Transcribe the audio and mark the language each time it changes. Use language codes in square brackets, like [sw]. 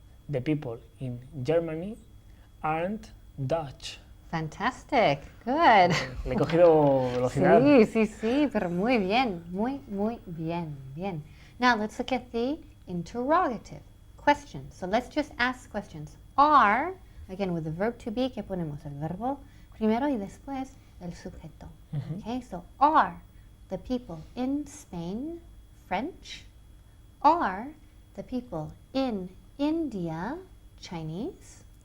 [en] The people in Germany aren't Dutch. Fantastic. Good. [es] Le he cogido velocidad. Sí, pero muy bien. Muy bien. Bien. [en] Now let's look at the interrogative. Questions. So let's just ask questions. Are, again with the verb to be, [es] que ponemos el verbo primero y después el sujeto. [en] Okay, so are the people in Spain French? Are the people in India Chinese?